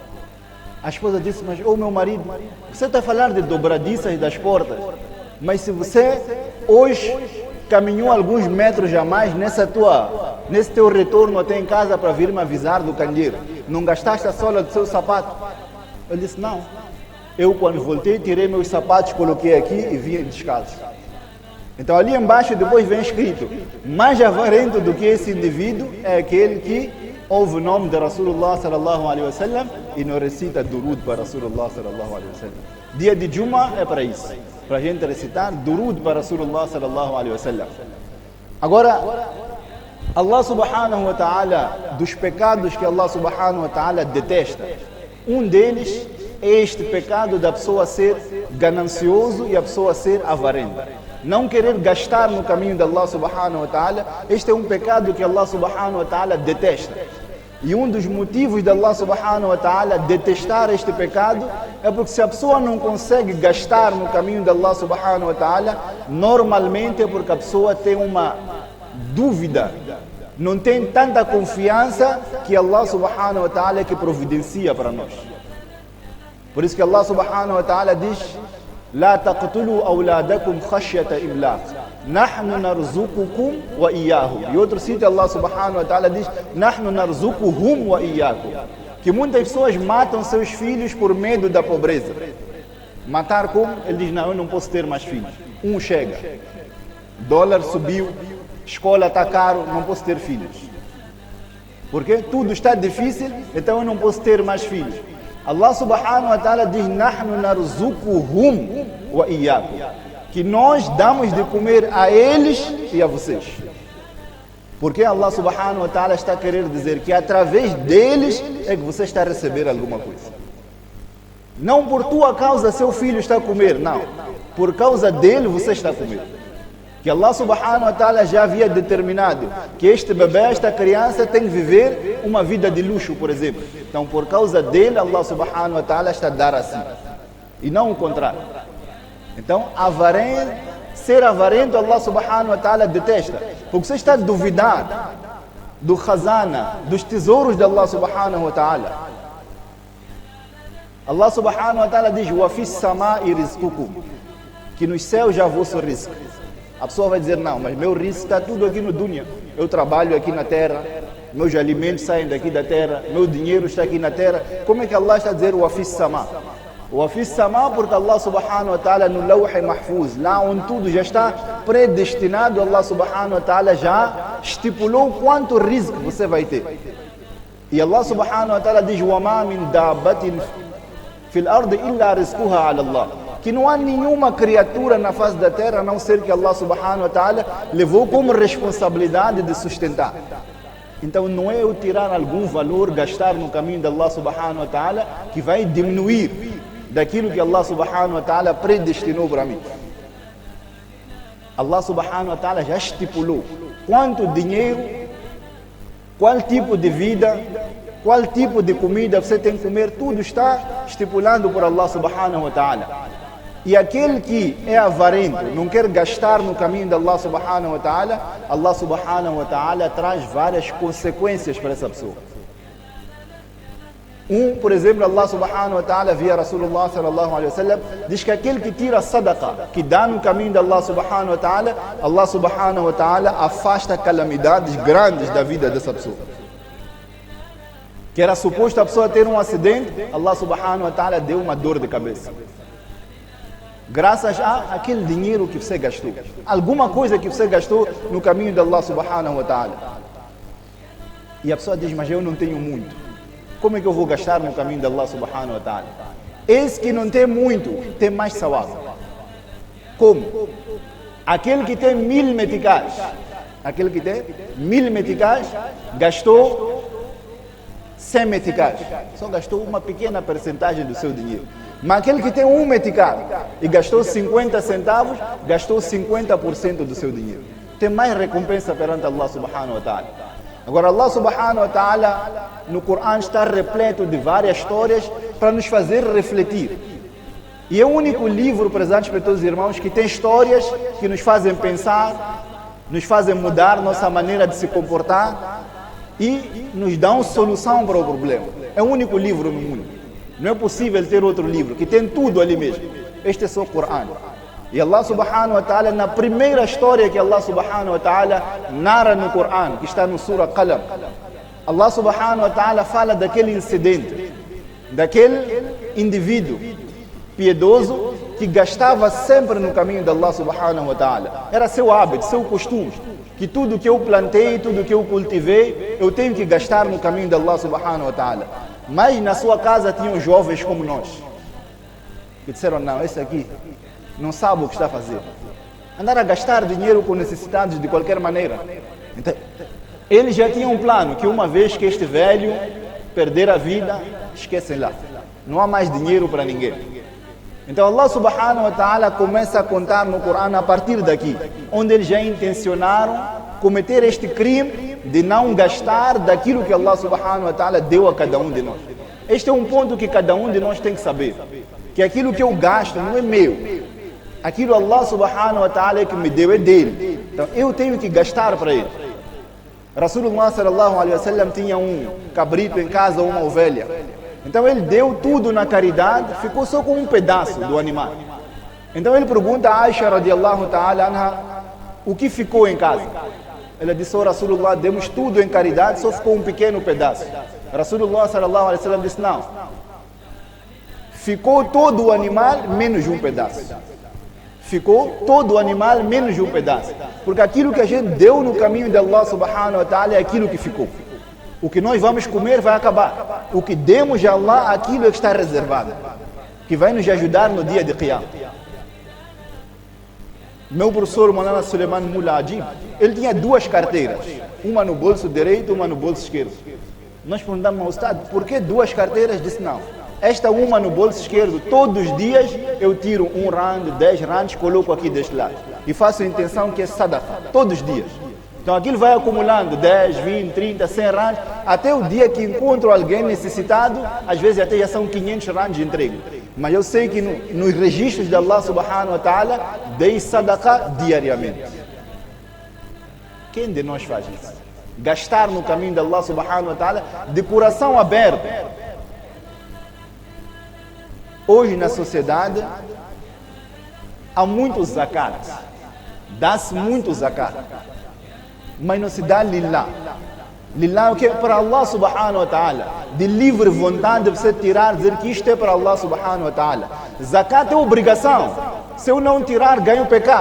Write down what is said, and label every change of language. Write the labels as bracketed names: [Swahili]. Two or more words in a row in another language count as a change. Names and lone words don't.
[Portuguese] A esposa disse, mas meu marido, você está a falar de dobradiças das portas, mas se você hoje caminhou alguns metros a mais nesse teu retorno até em casa para vir me avisar do candeeiro, não gastaste a sola do seu sapato? Ele disse, não. Eu quando voltei, tirei meus sapatos, coloquei aqui e vim descalço. Então ali embaixo depois vem escrito, mais avarento do que esse indivíduo é aquele que ouve o nome de Rasulullah [Arabic] صلى الله عليه وسلم [Portuguese] e não recita durud para Rasulullah [Arabic] صلى الله عليه وسلم. [Portuguese] Dia de Juma é para isso, para a gente recitar durud para Rasulullah [Arabic] صلى الله عليه وسلم. Agora, الله سبحانه وتعالى, [Portuguese] dos pecados que [Arabic] الله سبحانه وتعالى [Portuguese] detesta, um deles é este pecado da pessoa ser ganancioso e a pessoa ser avarenta. Não querer gastar no caminho de [Arabic] الله سبحانه وتعالى, [Portuguese] este é um pecado que [Arabic] الله سبحانه وتعالى [Portuguese] detesta. E um dos motivos de [Arabic] الله سبحانه وتعالى [Portuguese] detestar este pecado é porque se a pessoa não consegue gastar no caminho de [Arabic] الله سبحانه وتعالى, [Portuguese] normalmente é porque a pessoa tem uma dúvida, não tem tanta confiança que [Arabic] الله سبحانه وتعالى [Portuguese] é que providencia para nós. Por isso que [Arabic] الله سبحانه وتعالى diz, لا تقتلوا أولادكم خشية إملاق نحن نرزقكم وإياهم. [Portuguese] E outro sítio [Arabic] الله سبحانه وتعالى diz, نحن نرزقهم وإياكم. [Portuguese] Que muitas pessoas matam seus filhos por medo da pobreza. Matar como? Ele diz, não, eu não posso ter mais filhos. Um chega. Dólar subiu, escola está caro, não posso ter filhos. Porque tudo está difícil, então eu não posso ter mais filhos. [Arabic] الله سبحانه وتعالى diz, نحن نرزقهم وإياكم, [Portuguese] que nós damos de comer a eles e a vocês. Porque [Arabic] الله سبحانه وتعالى [Portuguese] está a querer dizer que através deles é que você está a receber alguma coisa. Não por tua causa seu filho está a comer, não. Por causa dele você está a comer. Que [Arabic] الله سبحانه وتعالى [Portuguese] já havia determinado que este bebê, esta criança tem que viver uma vida de luxo, por exemplo. Então, por causa dele, [Arabic] الله سبحانه وتعالى [Portuguese] está a dar assim. E não o contrário. Então, ser avarento, [Arabic] الله سبحانه وتعالى detesta. [Portuguese] Porque você está a duvidar do khazana, dos tesouros de [Arabic] الله سبحانه وتعالى. الله سبحانه وتعالى diz: "وفي السماء رزقكم", [Portuguese] que nos céus já vosso risco. A pessoa vai dizer: não, mas meu risco está tudo aqui no dunya. Eu trabalho aqui na terra, meus alimentos saem daqui da terra, meu dinheiro está aqui na terra. Como é que Allah está a dizer [Arabic] "وفي السماء"? "وفي السماء" [Portuguese] porque [Arabic] الله سبحانه وتعالى [Portuguese] no [Arabic] اللوح المحفوظ, [Portuguese] lá onde tudo já está predestinado, [Arabic] الله سبحانه وتعالى [Portuguese] já estipulou quanto risco você vai ter. [Arabic] E الله سبحانه وتعالى diz: "وما من دابة في الأرض إلا رزقها على الله", [Portuguese] que não há nenhuma criatura na face da terra a não ser que [Arabic] الله سبحانه وتعالى [Portuguese] levou como responsabilidade de sustentar. Então não é eu tirar algum valor, gastar no caminho de [Arabic] الله سبحانه وتعالى, [Portuguese] que vai diminuir daquilo que [Arabic] الله سبحانه وتعالى [Portuguese] predestinou para mim. [Arabic] الله سبحانه وتعالى [Portuguese] já estipulou quanto dinheiro, qual tipo de vida, qual tipo de comida você tem que comer, tudo está estipulado por [Arabic] الله سبحانه وتعالى. [Portuguese] E aquele que é avarento, não quer gastar no caminho de [Arabic] الله سبحانه وتعالى, الله سبحانه وتعالى [Portuguese] traz várias consequências para essa pessoa. Por exemplo, [Arabic] الله سبحانه وتعالى, via Rasulullah صلى الله عليه وسلم, [Portuguese] diz que aquele que tira sadaqa, que dá no caminho de [Arabic] الله سبحانه وتعالى, الله سبحانه وتعالى [Portuguese] afasta calamidades grandes da vida dessa pessoa. Que era suposto a pessoa ter um acidente, [Arabic] الله سبحانه وتعالى [Portuguese] deu uma dor de cabeça. Graças a aquele dinheiro que você gastou. Alguma coisa que você gastou no caminho de [Arabic] الله سبحانه وتعالى. [Portuguese] E a pessoa diz: mas eu não tenho muito. Como é que eu vou gastar no caminho de [Arabic] الله سبحانه وتعالى? [Portuguese] Esse que não tem muito, tem mais sawab. Como? Aquele que tem 1000 meticais. Aquele que tem 1000 meticais, gastou 100 meticais. Só gastou uma pequena percentagem do seu dinheiro. Mas aquele que tem 1 metical e gastou 50 centavos, gastou 50% do seu dinheiro. Tem mais recompensa perante [Arabic] الله سبحانه وتعالى. [Portuguese] Agora [Arabic] الله سبحانه وتعالى [Portuguese] no Corão está repleto de várias histórias para nos fazer refletir. E é o único livro, prezados para todos os irmãos, que tem histórias que nos fazem pensar, nos fazem mudar nossa maneira de se comportar e nos dão solução para o problema. É o único livro no mundo. Não é possível ter outro livro que tem tudo ali mesmo. Este é só o Corão. E [Arabic] الله سبحانه وتعالى, [Portuguese] na primeira história que [Arabic] الله سبحانه وتعالى [Portuguese] narra no Corão, que está no Surah Qalam, [Arabic] الله سبحانه وتعالى [Portuguese] fala daquele incidente, daquele indivíduo piedoso que gastava sempre no caminho de [Arabic] الله سبحانه وتعالى. [Portuguese] Era seu hábito, seu costume, que tudo que eu plantei, tudo que eu cultivei, eu tenho que gastar no caminho de [Arabic] الله سبحانه وتعالى. [Portuguese] Mas na sua casa tinham jovens como nós, que disseram: não, esse aqui não sabe o que está a fazer. Andar a gastar dinheiro com necessidades de qualquer maneira. Então, eles já tinham um plano, que uma vez que este velho perder a vida, esquecem lá. Não há mais dinheiro para ninguém. Então [Arabic] الله سبحانه وتعالى [Portuguese] começa a contar no Corão a partir daqui, onde eles já intencionaram cometer este crime de não gastar daquilo que [Arabic] الله سبحانه وتعالى [Portuguese] deu a cada um de nós. Este é um ponto que cada um de nós tem que saber, que aquilo que eu gasto não é meu. Aquilo [Arabic] الله سبحانه وتعالى [Portuguese] é que me deu, é dele. Então eu tenho que gastar para ele. Rasulullah [Arabic] صلى الله عليه وسلم [Portuguese] tinha um cabrito em casa, uma ovelha. Então ele deu tudo na caridade, ficou só com um pedaço do animal. Então ele pergunta a Aisha [Arabic] رضي الله تعالى عنها, [Portuguese] o que ficou em casa? Ela disse: oh, Rasulullah, demos tudo em caridade, só ficou um pequeno pedaço. Rasulullah [Arabic] صلى الله عليه وسلم [Portuguese] disse: não, ficou todo o animal menos um pedaço. Ficou todo o animal menos um pedaço. Porque aquilo que a gente deu no caminho de [Arabic] الله سبحانه وتعالى [Portuguese] é aquilo que ficou. O que nós vamos comer vai acabar. O que demos de Allah, aquilo é que está reservado, que vai nos ajudar no dia de Qiyam. Meu professor Maulana Suleiman Mullah Ajib, ele tinha 2 carteiras, uma no bolso direito, uma no bolso esquerdo. Nós perguntamos ao Ustad: por que 2 carteiras? Disse: não, Esta uma no bolso esquerdo, todos os dias eu tiro 1 rand, 10 rands, coloco aqui deste lado. E faço a intenção que é sadaqa, todos os dias. Então aquilo vai acumulando 10, 20, 30, 100 rands, até o dia que encontro alguém necessitado, às vezes até já são 500 rands de entrega. Mas eu sei que nos registros de [Arabic] الله سبحانه وتعالى, [Portuguese] dei sadaqa diariamente. Quem de nós faz isso? Gastar no caminho de [Arabic] الله سبحانه وتعالى [Portuguese] de coração aberto. Hoje na sociedade há muitos zakat, dá-se muito zakat, mas não se dá lillah. Lillah é o que? Para [Arabic] الله سبحانه وتعالى, [Portuguese] de livre vontade de você tirar, dizer que isto é para [Arabic] الله سبحانه وتعالى. [Portuguese] Zakat é obrigação, se eu não tirar ganho pecado.